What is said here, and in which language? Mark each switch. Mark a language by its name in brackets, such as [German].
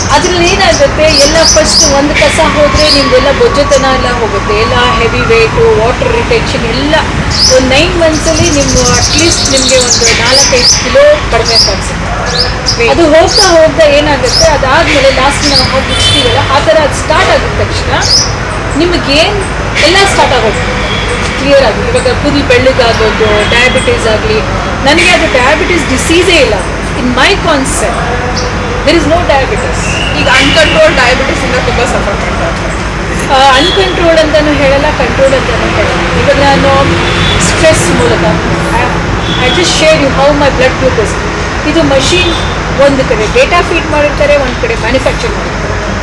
[Kannada] ಅದ್ರಲ್ಲಿ ಏನಾಗುತ್ತೆ, ಎಲ್ಲ ಫಸ್ಟ್ ಒಂದು ಕಸ ಹೋದರೆ ನಿಮ್ದೆಲ್ಲ ಬೊಜ್ಜತನ ಎಲ್ಲ ಹೋಗುತ್ತೆ, ಎಲ್ಲ ಹೆವಿ ವೇಟು, ವಾಟರ್ ರಿಟೆನ್ಷನ್ ಎಲ್ಲ ಒಂದು 9 ಮಂತ್ಸಲ್ಲಿ ನಿಮ್ಮ ಅಟ್ಲೀಸ್ಟ್ ನಿಮಗೆ ಒಂದು 4-5 ಕಿಲೋ ಕಡಿಮೆ ಕಾಣಿಸುತ್ತೆ. ಅದು ಹೋಗ್ತಾ ಏನಾಗುತ್ತೆ, ಅದಾದಮೇಲೆ ಲಾಸ್ಟ್ ನಾವು ಹಾಕಿ ಬಿಡ್ತೀವಲ್ಲ ಆ ಥರ ಅದು ಸ್ಟಾರ್ಟ್ ಆಗಿದ ತಕ್ಷಣ ನಿಮಗೇನು ಎಲ್ಲ ಸ್ಟಾರ್ಟ್ ಆಗೋದು ಕ್ಲಿಯರ್ ಆಗಿ. ಇವಾಗ ಕೂದಲು ಬೆಳ್ಳಗಾಗೋದು, ಡಯಾಬಿಟೀಸ್ ಆಗಲಿ, ನನಗೆ ಅದು ಡಯಾಬಿಟೀಸ್ ಡಿಸೀಸೇ ಇಲ್ಲ. ಇನ್ ಮೈ concept [English] there is no diabetes. [Kannada] ಈಗ ಅನ್ಕಂಟ್ರೋಲ್ ಡಯಾಬಿಟಿಸ್ ಇಂದ ತುಂಬಾ ಸಫರ್ ಮಾಡ್ತಾರೆ. ಅನ್ಕಂಟ್ರೋಲ್ ಅಂತಲೂ ಹೇಳಲ್ಲ, ಕಂಟ್ರೋಲ್ ಅಂತಲೂ ಹೇಳಲ್ಲ. ಇವಾಗ ನಾನು ಸ್ಟ್ರೆಸ್ ಮೂಲಕ [English] I just share you how my blood glucose. [Kannada] ಇದು ಮಷೀನ್ ಒಂದು ಕಡೆ ಡೇಟಾ ಫೀಡ್ ಮಾಡಿರ್ತಾರೆ, ಒಂದು ಕಡೆ ಮ್ಯಾನುಫ್ಯಾಕ್ಚರ್ ಮಾಡಿರ್ತಾರೆ.